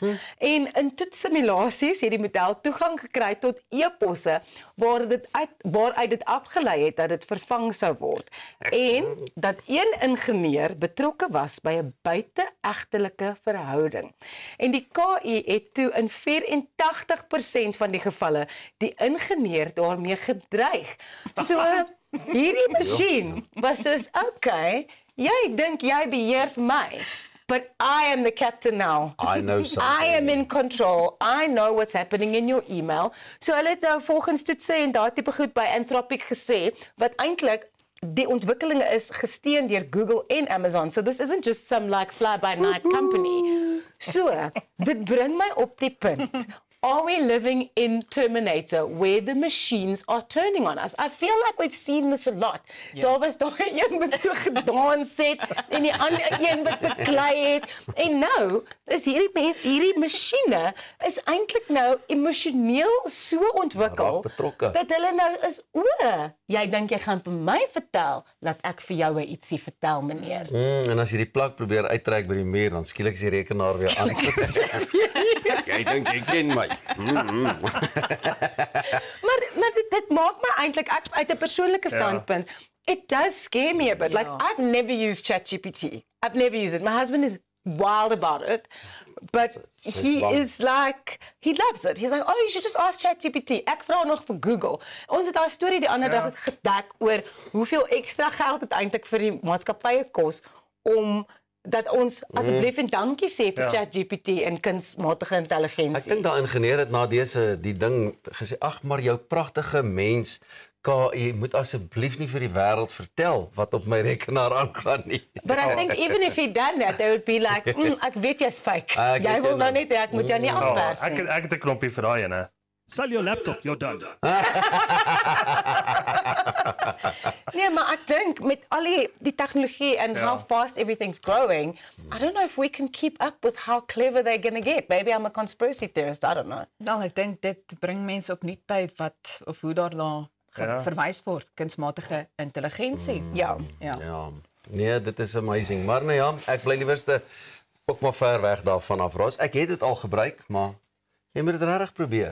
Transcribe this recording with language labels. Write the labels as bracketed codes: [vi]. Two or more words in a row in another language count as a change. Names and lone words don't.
[af] En in toetsimulasies het die model toegang gekry tot e-posse waaruit dit afgelei het dat dit vervang sou word en dat een ingenieur betrokke was by 'n buite-egtelike verhouding. En die KI het toe in 84% van die gevalle die ingenieur daarmee gedreig. So hierdie masjien was soos, okay, jy dink jy beheer vir my, [en] but I am the captain now. I know something. I am in control. I know what's happening in your email. [af] So hulle het nou volgens toetse en daardie tipe goed by Anthropic gesê, wat eintlik die ontwikkelinge is gesteun deur Google en Amazon. [en] So this isn't just some like fly-by-night company. [af] So, dit bring my op die punt. [en] Are we living in Terminator, where the machines are turning on us? I feel like we've seen this a lot. [af] Daar was daar een wat so gedans het, en die ander een wat beklei het. En nou, is hierdie masjiene is eintlik nou emosioneel so ontwikkel, Raak betrokke. dat hulle nou is, jy dink jy gaan vir my vertel, laat ek vir jou ietsie vertel, meneer. En as jy die plak probeer uittrek by die muur, dan skielik is die rekenaar weer aan. Jy dink jy ken my. Maar dit maak my eintlik uit 'n persoonlike standpunt. [en] It does scare me a bit. Like I've never used ChatGPT. I've never used it. My husband is wild about it. But he is like, he loves it. He's like, oh, you should just ask ChatGPT. [af] Ek vra nog vir Google. Ons het daai storie die ander dag gedek oor hoeveel ekstra geld dit eintlik vir die maatskappye kos om dat ons asseblief en dankie sê vir ChatGPT en kunsmatige intelligensie. Ek dink daai ingenieur het na die ding gesê, ag maar jou pragtige mens KI moet asseblief nie vir die wêreld vertel wat op my rekenaar aangaan nie. [en] But I think even if he done that, they would be like, [af] ek weet jy's fake. Jy wil nou net, ek moet jou nie afpers nie. Ek het 'n knoppie vir daai ene. [en] Sell your laptop, you're done. [af] Nee, maar ek dink met al die tegnologie [en] and how fast everything's growing, I don't know if we can keep up with how clever they're going to get. Maybe I'm a conspiracy theorist, I don't know. [af] Wel, ek dink dit bring mense opnuut by wat of hoe daar verwys word, kunsmatige intelligensie. Ja. Nee, dit is amazing. Maar nou ja, ek bly liewerste ook maar ver weg daarvan af. Ros, ek het dit al gebruik, maar jy moet dit regtig probeer.